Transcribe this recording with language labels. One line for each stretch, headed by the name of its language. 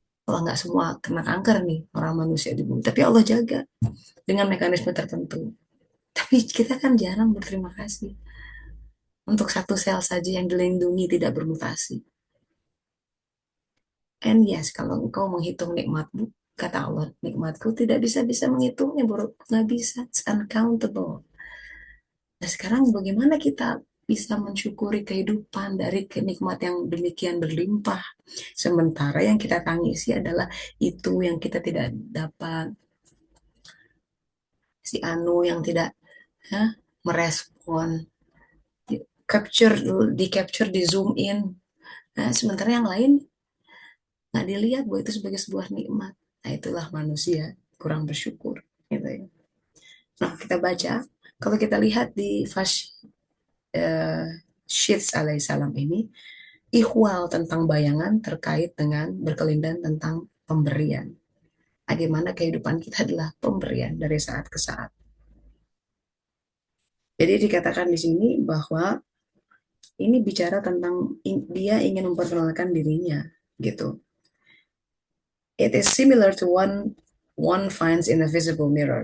Indonesian: Allah nggak semua kena kanker nih orang manusia di bumi, tapi Allah jaga dengan mekanisme tertentu. Tapi kita kan jarang berterima kasih untuk satu sel saja yang dilindungi tidak bermutasi. And yes, kalau engkau menghitung nikmatmu, kata Allah, nikmatku tidak bisa menghitungnya, bro. Nggak bisa,
English: it's uncountable.
Indonesian: Nah, sekarang bagaimana kita bisa mensyukuri kehidupan dari kenikmat yang demikian berlimpah. Sementara yang kita tangisi adalah itu yang kita tidak dapat. Si Anu yang tidak ya, merespon. Capture, di capture, di zoom in. Nah, sementara yang lain nggak dilihat bahwa itu sebagai sebuah nikmat. Nah, itulah manusia kurang bersyukur. Gitu ya. Nah, kita baca. Kalau kita lihat di uh, Syeds alaihissalam ini, ihwal tentang bayangan terkait dengan berkelindan tentang pemberian. Bagaimana kehidupan kita adalah pemberian dari saat ke saat. Jadi dikatakan di sini bahwa ini bicara tentang dia ingin memperkenalkan dirinya, gitu.
English: It is similar to one finds in a visible mirror.